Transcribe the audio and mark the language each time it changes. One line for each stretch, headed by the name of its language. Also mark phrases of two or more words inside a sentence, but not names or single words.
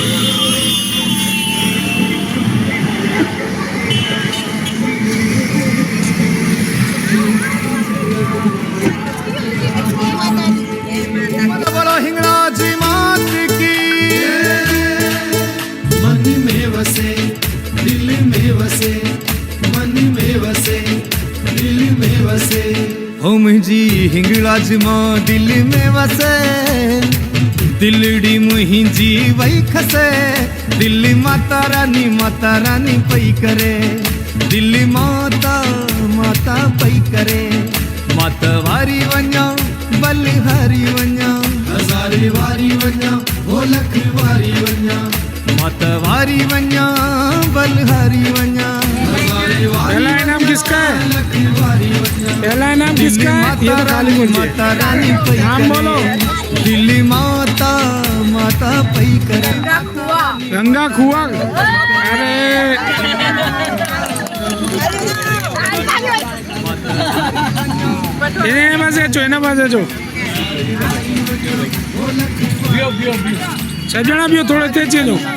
Hindi: बोलो हिंगलाजी मात की।
Sindhi: मन में वसे, दिल में वसे, मन में वसे, दिल में वसे। हो मुझी हिंगलाज मां दिल में वसे, दिलड़ी मुहिंजी वही खसे, दिल्ली माता रानी पई करे, दिल्ली माता माता पई करे। माता वारी वञा बलिहारी वञा, हजारे वारी वञा, हो लख वारी वञा, माता वारी वञा बलिहारी वञा। हजारे वारी
Hindi: पहला इनाम किसका है?
Sindhi: लख वारी वञा।
Hindi: पहला इनाम किसका है? ये तो खाली बोल
Sindhi: माता रानी पई
Hindi: नाम बोलो।
Sindhi: करे, दिल्ली माता माता पई करे। गंगा खुआ। अरे एना पासे जो सब जना भी हो, थोड़े तेज चलो।